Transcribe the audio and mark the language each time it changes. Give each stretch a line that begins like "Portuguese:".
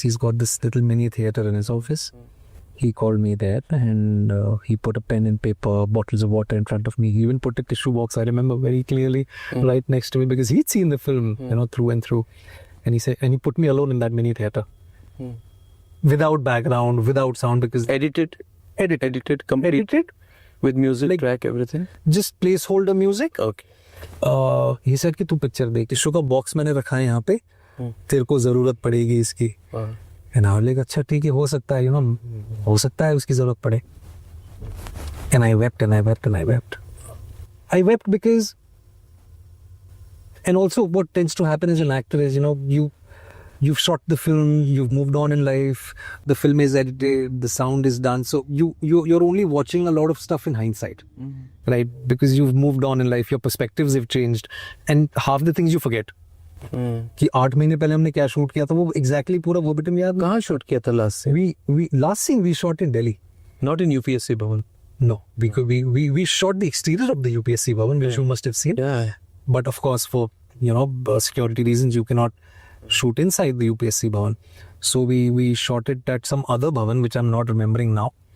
English: He's got this little mini theatre in his office. He called me there and he put a pen and paper, bottles of water in front of me. He even put a tissue box, I remember very clearly, right next to me because he'd seen the film, through and through. And he put me alone in that mini theatre. Without background, without sound because... Edited, complete. With music, track, everything? Just placeholder music. Okay. He said
Hindi: कि तू picture देख, tissue का box मैंने रखा है यहाँ पे, तेरे को जरूरत पड़ेगी इसकी.
English: And I was like,
Hindi: अच्छा ठीक है, हो सकता है, हो सकता है उसकी जरूरत पड़े.
English: And I wept and I wept and I wept. I wept because, and also what tends to happen as an actor is, you've shot the film, you've moved on in life, the film is edited, the sound is done, so you're only watching a lot of stuff in hindsight, right? Because you've moved on in life, your perspectives have changed, and half the things you forget.
Hindi: कि 8 महीने पहले हमने क्या shoot किया था, वो exactly पूरा वो bit में याद. कहाँ शूट किया था last scene?
English: Last scene we shot in Delhi. Not in UPSC Bhavan. No, because we shot the exterior of the UPSC Bhavan, which you must have seen. Yeah. But of course, for security reasons, you cannot shoot inside the UPSC Bhavan. So we shot it at some other Bhavan, which I'm not remembering now.